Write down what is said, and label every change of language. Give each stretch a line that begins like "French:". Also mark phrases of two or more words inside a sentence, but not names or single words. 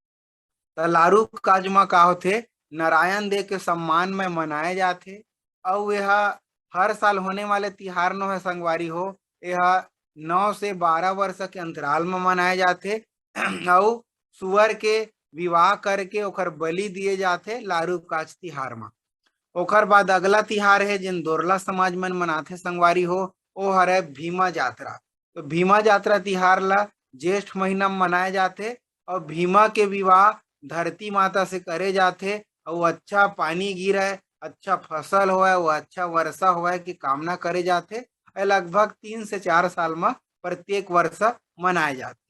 Chhattisgarhi: तो लारू काज में का होते नारायण देव के सम्मान में मनाए जाते। और यह हर साल होने वाले तिहार नो है संगवारी हो, यह 9 से 12 वर्ष के अंतराल में मनाए जाते। और सुअर के विवाह करके ओकर बलि दिए जाते लारू काच तिहार में। ओकर बाद अगला तिहार है जिन दोरला समाज मन मनाथे संगवारी हो, ओ हरे भीमा यात्रा। तो भीमा यात्रा तिहार ला ज्येष्ठ महीना में मनाए जाते। और भीमा के विवाह धरती माता से करे जाते और अच्छा पानी गिरे, अच्छा फसल होए, वो अच्छा वर्षा होए की कामना करे जाते। लगभग 3 से 4 साल में प्रत्येक वर्ष मनाए जाते।